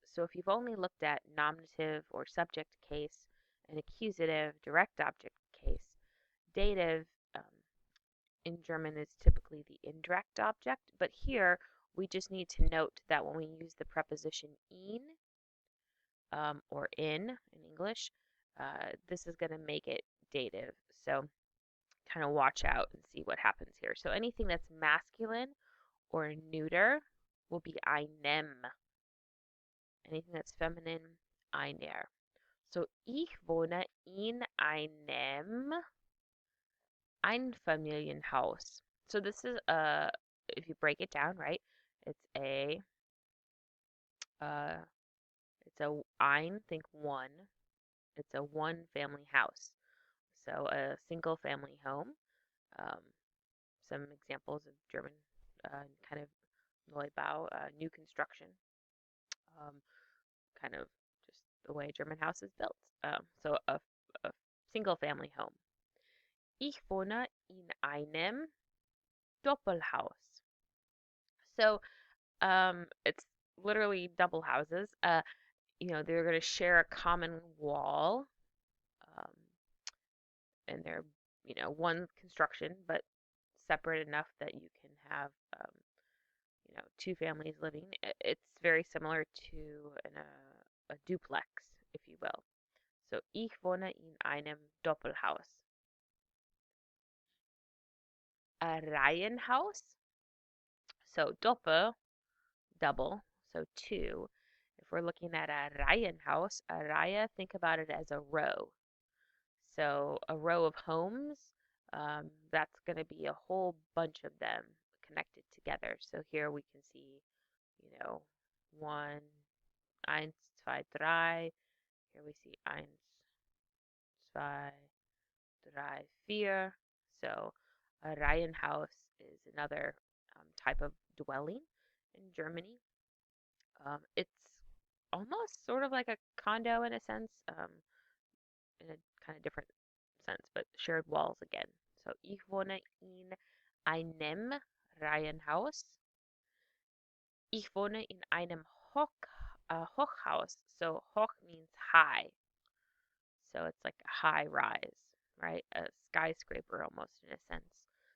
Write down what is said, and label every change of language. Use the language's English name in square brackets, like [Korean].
[English] So if you've only looked at nominative or subject case, an accusative, direct object case, dative um, in German is typically the indirect object, but here we just need to note that when we use the preposition in or in English, this is going to make it dative. So kind of watch out and see what happens here. So anything that's masculine or neuter will be einem. Anything that's feminine, einer. [German] So ich wohne in einem Einfamilienhaus. [English] So this is if you break it down, right? It's a uh, it's a ein, think one. It's a one family house. So a single family home. Um, some examples of German kind of Neubau, new construction, um, kind of just the way a German house is built. So a single family home. [German] Ich wohne in einem Doppelhaus. [English] So it's literally double houses. They're going to share a common wall, um, and they're, one construction, but separate enough that you can have, two families living. It's very similar to a duplex, if you will. [German] So, ich wohne in einem Doppelhaus. [English] A Reihenhaus. So, Doppel, double. So, two. If we're looking at a Reihenhaus, a Reihe, think about it as a row. So, a row of homes, that's going to be a whole bunch of them connected together. So, here we can see, one, [German] eins, zwei, drei. [English] Here we see [German] eins, zwei, drei, vier. [English] So a Reihenhaus is another type of dwelling in Germany. It's almost sort of like a condo in a sense, in a kind of different sense, but shared walls again. [German] So ich wohne in einem Reihenhaus. Ich wohne in einem Hochhaus. [English] So hoch means high. So it's like a high rise, right? A skyscraper almost in a sense.